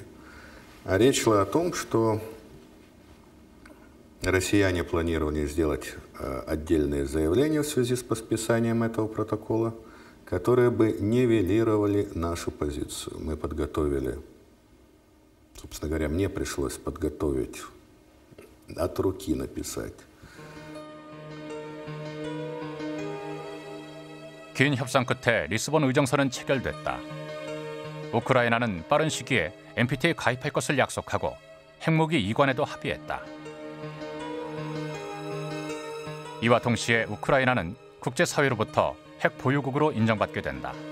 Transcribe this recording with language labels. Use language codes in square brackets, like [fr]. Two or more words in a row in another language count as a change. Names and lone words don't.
[ru] А речь шла о том, что россияне планировали сделать отдельные заявления в связи с подписанием этого протокола, которые бы нивелировали нашу позицию. Мы подготовили, собственно говоря, мне пришлось подготовить, от руки написать. [ko] 긴 협상 끝에 리스본 의정서는 체결됐다. 우크라이나는 빠른 시기에 NPT에 가입할 것을 약속하고 핵무기 이관에도 합의했다. 이와 동시에 우크라이나는 국제사회로부터 핵 보유국으로 인정받게 된다.